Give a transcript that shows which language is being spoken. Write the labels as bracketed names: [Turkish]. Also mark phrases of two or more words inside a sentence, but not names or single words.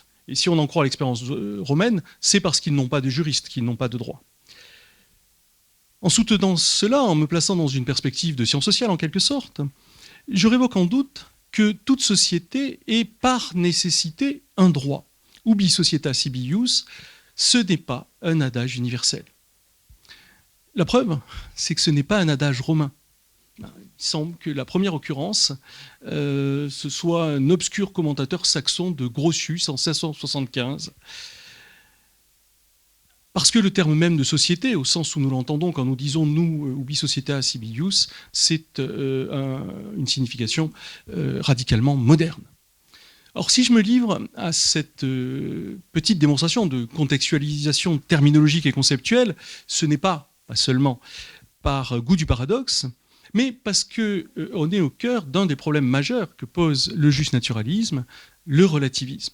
[French] Et si on en croit l'expérience romaine, c'est parce qu'ils n'ont pas de juristes, qu'ils n'ont pas de droit. En soutenant cela, en me plaçant dans une perspective de sciences sociales en quelque sorte, je révoque en doute que toute société est par nécessité un droit. [Latin] Ubi societas sibi ius, [French] ce n'est pas un adage universel. La preuve, c'est que ce n'est pas un adage romain. Il semble que la première occurrence, ce soit un obscur commentateur saxon de Grotius en 1675. Parce que le terme même de société, au sens où nous l'entendons quand nous disons nous, [Latin] ubi societas sibi ius, [French] c'est une signification radicalement moderne. Alors si je me livre à cette petite démonstration de contextualisation terminologique et conceptuelle, ce n'est pas seulement par goût du paradoxe, mais parce qu'on est au cœur d'un des problèmes majeurs que pose le justnaturalisme, le relativisme.